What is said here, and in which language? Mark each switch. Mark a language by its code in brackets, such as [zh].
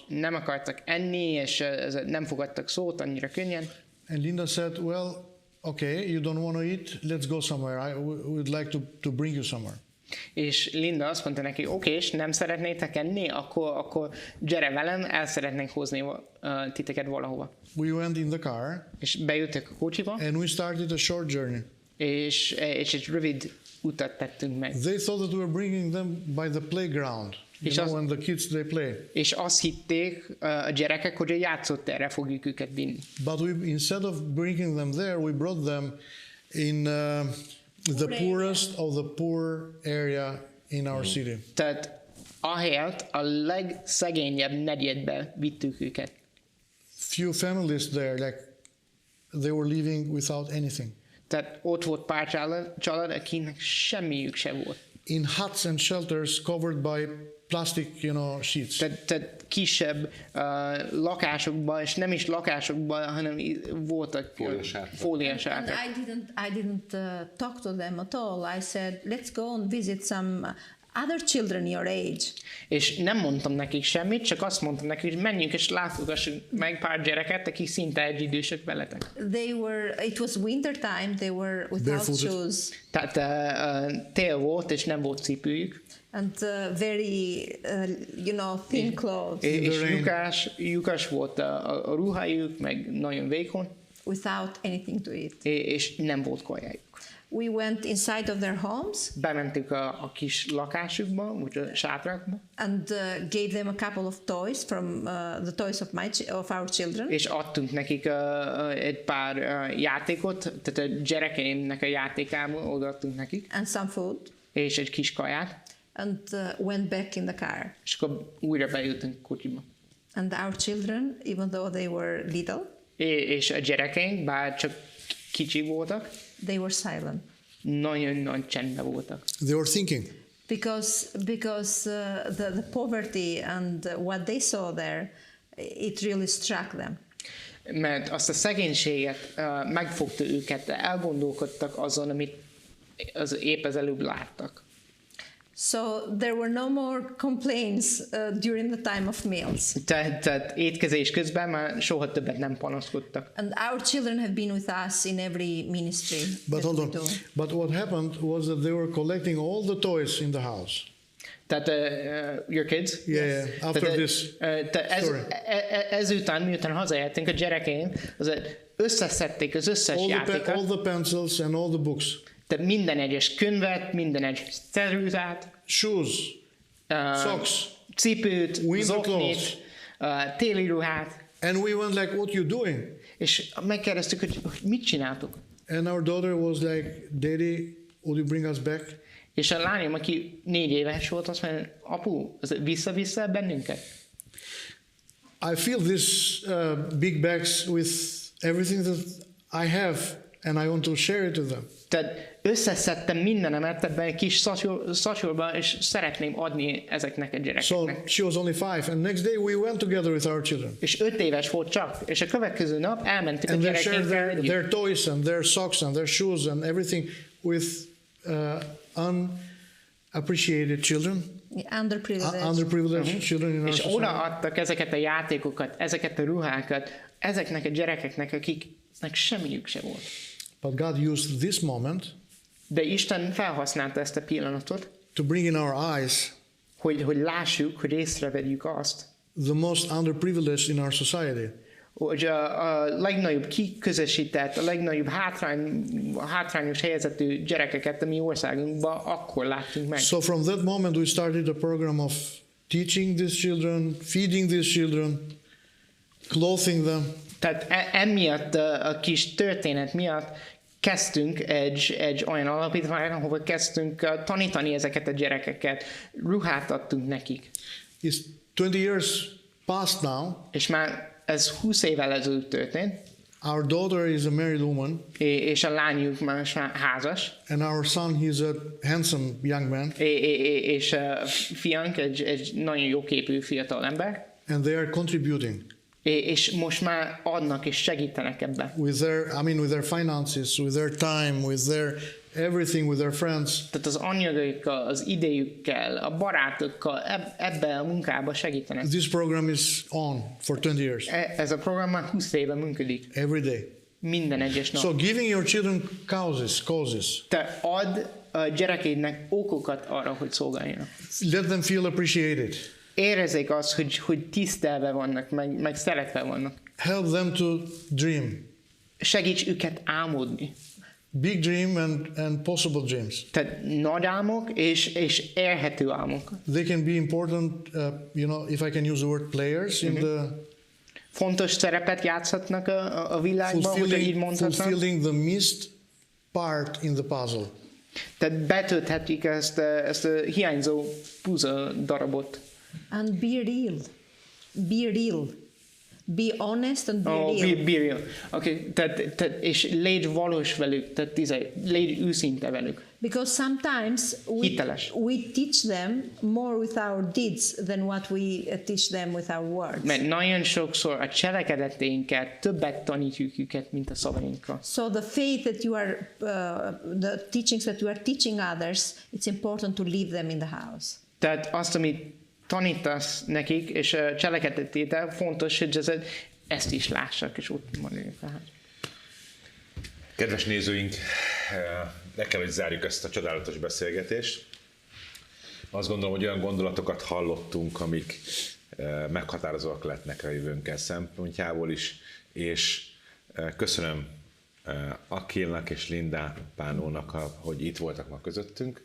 [hu] Nem akartak enni, és nem fogadtak szót annyira könnyen. [en] And Linda said, well, okay, you don't want to eat, let's go somewhere. I would like to bring you somewhere. [hu] És Linda azt mondta neki, oké, és nem szeretnétek enni, akkor gyere velem, el szeretnénk hozni titeket valahova. [en] We went in the car. [hu] És bejöttek a kocsiba. [en] And we started a short journey. [hu] És egy rövid utat tettünk meg. [en] They thought that we were bringing them by the playground. When the kids they play. [hu] És azt hitték a gyerekek, hogy a játszótérre fogjuk őket vinni. [en] But instead of bringing them there, we brought them in the poorest of the poor area in our city. [hu] Tehát ahelyett a legszegényebb negyedbe vittük őket. [en] Few families there, like they were living without anything. [hu] Tehát ott volt pár család, akinek semmiük se volt. [en] In huts and shelters covered by plastic, sheets. [hu] Tehát kisebb lakásokban, és nem is lakásokban, hanem voltak fóliasátrak. [en] I didn't talk to them at all. I said, let's go and visit some other children your age. [hu] És nem mondtam nekik semmit, csak azt mondtam nekik, hogy menjünk és látogassunk meg pár gyereket, akik szinte egyidősek veletek. [en] It was winter time, they were without shoes. [hu] Tehát tél volt, és nem volt cipőjük. [en] And very, thin clothes. [hu] És lyukas volt a ruhájuk, meg nagyon vékony. [en] Without anything to eat. [hu] És nem volt kajájuk. [en] We went inside of their homes. [hu] Bementünk a kis lakásukba, vagy a sátrakba. [en] And gave them a couple of toys from the toys of our children. [hu] És adtunk nekik egy pár játékot, tehát a gyerekeimnek a játékából odaadtunk nekik. [en] And some food. [hu] És egy kis kaját. [en] And went back in the car. [hu] És akkor újra bejöttünk kocsiba. [en] And our children, even though they were little. [hu] És a gyerekeink, bár csak kicsi voltak. [en] They were silent. [hu] Nagyon nagy csendben voltak. [en] They were thinking. Because the poverty and what they saw there, it really struck them. [hu] Mert azt a szegénységet megfogta őket, elgondolkodtak azon, amit épp az előbb láttak. [en] So there were no more complaints during the time of meals. [hu] Tehát étkezés közben már soha többet nem panaszkodtak. [en] And our children have been with us in every ministry. But hold on. But what happened was that they were collecting all the toys in the house. [hu] Tehát [en] your kids? Yeah. After this story. [hu] Ezután, miután hazajöttünk, a gyerekeim összeszedték az összes játékot. [en] All the pencils and all the books. [hu] Tehát minden egyes könyvet, minden egyes ceruzát, [en] shoes, socks, [hu] cipőt, zoknit, téli ruhát. [en] And we went like, what you doing? [hu] És megkérdeztük, hogy mit csináltok? [en] And our daughter was like, Daddy, would you bring us back? [hu] És a lányom, aki 4 éves volt, azt mondja, apu, vissza bennünket. [en] I fill this big bags with everything that I have, and I want to share it with them. [hu] Tehát összeszedtem mindenemet ebben egy kis szatyorba, és szeretném adni ezeknek a gyerekeknek. [en] So she was only 5, and next day we went together with our children. [hu] És 5 éves volt csak, és a következő nap elmentük a gyerekekkel együtt. [en] Their toys and their socks and their shoes and everything with unappreciated children. underprivileged children in our [hu] És [en] society. [hu] odaadtak ezeket a játékokat, ezeket a ruhákat, ezeknek a gyerekeknek, akiknek semmiük se volt. [en] But God used this moment [hu] De Isten felhasználta ezt a pillanatot, [en] to bring in our eyes [hu] hogy lássuk, hogy észrevegyük azt, [en] the most underprivileged in our society. [hu] hogy a legnagyobb kiközösített, a legnagyobb hátrányos helyzetű gyerekeket a mi országunkban akkor láttunk meg. [en] So from that moment we started a program of teaching these children, feeding these children, clothing them. [hu] Tehát emiatt a kis történet miatt kezdtünk egy olyan alapítványt, ahova kezdtünk tanítani ezeket a gyerekeket, ruhát adtunk nekik. [en] It's 20 years past now. [hu] És már ez 20 évvel ezelőtt történt. [en] Our daughter is a married woman. [hu] És a lányuk már házas. [en] And our son, he's a handsome young man. [hu] És a fiank egy nagyon jóképű fiatal ember. [en] And they are contributing. [hu] És most már adnak és segítenek ebben. [en] With their finances, with their time, with their everything, with their friends. [hu] Tehát az anyagaikkal, az idejükkel, a barátokkal ebben a munkában segítenek. [en] This program is on for 20 years. [hu] Ez a program már 20 éve működik. [en] Every day. [hu] Minden egyes nap. [en] So giving your children causes. [hu] Te ad a gyerekeidnek okokat arra, hogy szolgáljanak. [en] Let them feel appreciated. [hu] Érezzék azt, hogy tisztelve vannak, meg szeretve vannak. [en] Help them to dream. [hu] Segíts őket álmodni. [en] Big dream and possible dreams. [hu] Tehát nagy álmok és érhető álmok. [en] They can be important, if I can use the word players in the [hu] fontos szerepet játszhatnak a világban, hogy így mondhatnak. [en] Fulfilling the missed part in the puzzle. [hu] Tehát betölthetik ezt a hiányzó puzzle darabot. [en] And be real. Be real. Be honest and be real. Be real. [hu] Okay, tehát és légy valós velük, tehát légy őszinte velük. [en] Because sometimes we teach them more with our deeds than what we teach them with our words. [hu] Mert nagyon sokszor a cselekedeteinket többet tanítjuk őket, mint a szavainkkal. [en] So the faith that you are, the teachings that you are teaching others, it's important to leave them in the house. [hu] Tehát azt, amit tanítasz nekik, és a cselekedetétel fontos, hogy ezt is lássak, és ott maradjunk fel. Kedves nézőink, le kell, hogy zárjuk ezt a csodálatos beszélgetést. Azt gondolom, hogy olyan gondolatokat hallottunk, amik meghatározóak lehetnek a jövőnkkel szempontjából is, és köszönöm Akilnak és Linda Pánónak, hogy itt voltak ma közöttünk.